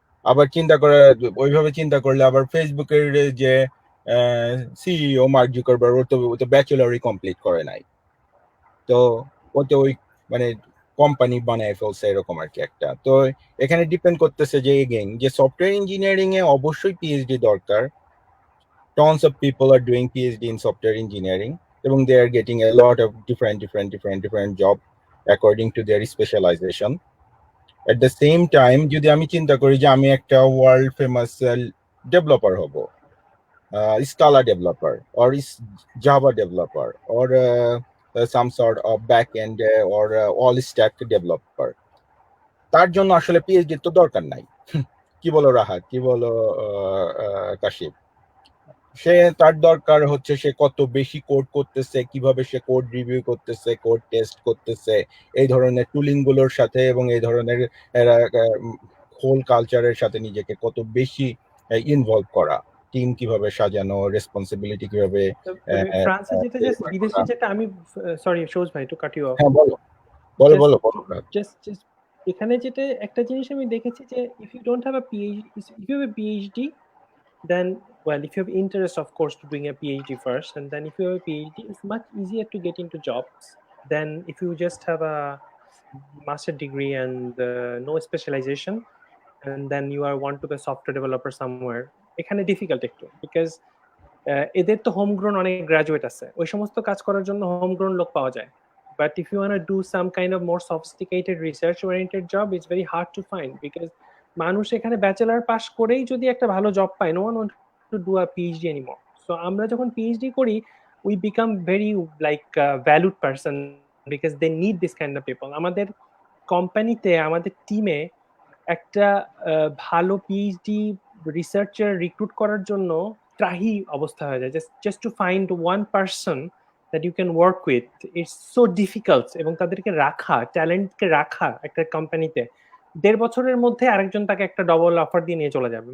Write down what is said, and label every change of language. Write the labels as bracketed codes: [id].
[bn] আবার ওইভাবে চিন্তা করলে আবার ফেসবুকের যে সিইও মার্ক জুকারবার্গ, ও তো ব্যাচেলরই কমপ্লিট করে নাই, তো ও তো ওই মানে কোম্পানি বানায় ফেলছে এরকম আর কি একটা। তো এখানে ডিপেন্ড করতেছে যে এগেইন যে সফটওয়্যার ইঞ্জিনিয়ারিং এ অবশ্যই পিএইচডি দরকার। [en] Tons of people are doing PhD in software engineering, [bn] এবং [en] they are getting a lot of different job according to their specialization. At the same time, [bn] যদি আমি চিন্তা করি যে আমি একটা ওয়ার্ল্ড ফেমাস ডেভেলপার হব, [en] Scala developer or Java developer or some sort of back-end or all-stack developer, [bn] তার জন্য আসলে পিএইচডি তো দরকার নাই। কি বলো রাহাত, কি বলো কাশিফ? তার দরকার হচ্ছে সে কত বেশি কোড করতেছে, কিভাবে সে কোড রিভিউ করতেছে, কোড টেস্ট করতেছে, এই ধরনের টুলিং গুলোর সাথে এবং এই ধরনের হোল কালচারের সাথে নিজেকে কত বেশি ইনভলভ করা, টিম কিভাবে সাজানো, রেসপন্সিবিলিটি কিভাবে। ফ্রান্সে যেটা জাস্ট বিদেশে যেটা আমি সরি সোজ ভাই টু কাট ইউ অফ। হ্যাঁ বলো বলো বলো। জাস্ট এখানে যেটা একটা জিনিস আমি দেখেছি যে [en] if you don't have a PhD then well, if you have interest of course to doing a PhD first, and then if you have a PhD it's much easier to get into jobs than if you just have a master degree and no specialization, and then you are want to be a software developer somewhere, এখানে difficult একটু, because [bn] এদের তো homegrown অনেক graduate আছে, ওই সমস্ত কাজ করার জন্য হোমগ্রোন লোক পাওয়া যায়। [en] But if you want to do some kind of more sophisticated research oriented job, it's very hard to find, because [bn] মানুষ এখানে ব্যাচেলার পাস করেই যদি একটা ভালো জব পায়, [en] no one wants to do a PhD anymore. So [bn] আমরা যখন PhD করি, [en] we become very like valued person, because they need this kind of people. [bn] আমাদের কোম্পানিতে, আমাদের টিমে একটা ভালো পিএইচডি রিসার্চার রিক্রুট করার জন্য ত্রাহি অবস্থা হয়ে যায়। [en] Just to find one person that you can work with, it's so difficult. [bn] এবং তাদেরকে রাখা, ট্যালেন্টকে রাখা একটা কোম্পানিতে, 1.5 বছরের মধ্যে আরেকজন তাকে একটা ডবল অফার দিয়ে নিয়ে চলে যাবে।